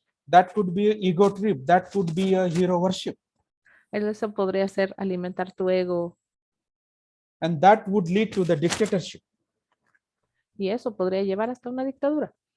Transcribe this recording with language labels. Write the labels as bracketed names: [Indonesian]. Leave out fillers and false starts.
[English] that could be an ego trip, that could be a hero worship. [Spanish] Eso podría ser alimentar tu ego. [English] And that would lead to the dictatorship. [Spanish] Y eso podría llevar hasta una dictadura.